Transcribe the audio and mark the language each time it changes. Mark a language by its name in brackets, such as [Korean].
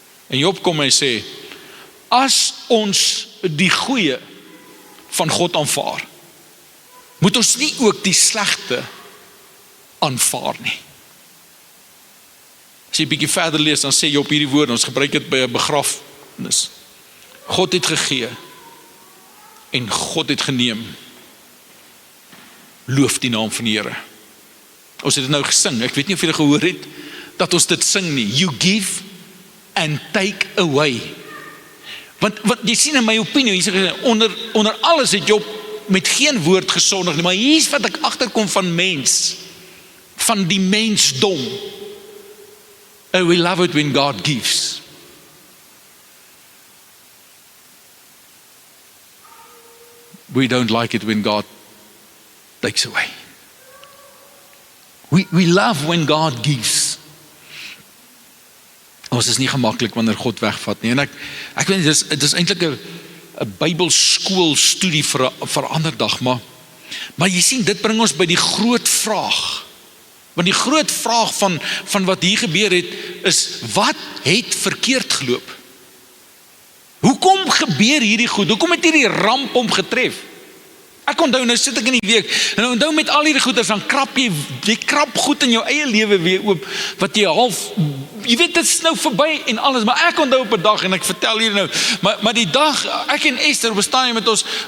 [Afrikaans] En Job kom en sê, as ons die goeie van God aanvaar, moet ons nie ook die slegte aanvaar nie. As jy bietjie verder lees, dan sê Job hierdie woorde, ons gebruik dit by 'n begrafnis. God het gegee en God het geneem. Loof die naam van die Here. Ons het dit nou gesing, ek weet nie of julle gehoor het, dat ons dit sing nie, [English] you give and take away. [Afrikaans] Want jy sien in my opinie, onder alles het Job met geen woord gesondig nie, maar hier is wat ek agterkom van mens, van die mensdom. [English] Oh, we love it when God gives. We don't like it when God takes away. We love when God gives. [Afrikaans] Ons is nie gemaklik wanneer God wegvat nie. En ek weet, dit is eintlik 'n Bybelskool studie vir 'n ander dag, maar jy sien, dit bring ons by die groot vraag. Want die groot vraag van wat hier gebeur het, is, wat het verkeerd geloop? Hoekom gebeur hierdie goed? Hoekom het hierdie ramp hom getref? Ek onthou, nou sit ek in die week, en nou onthou met al hierdie goeders, dan krap jy krap goed in jou eie lewe weer oop, wat jy half, jy weet, dit is nou verby en alles, maar ek onthou op 'n dag, en ek vertel hier nou, maar die dag, ek en Esther bestaan met ons,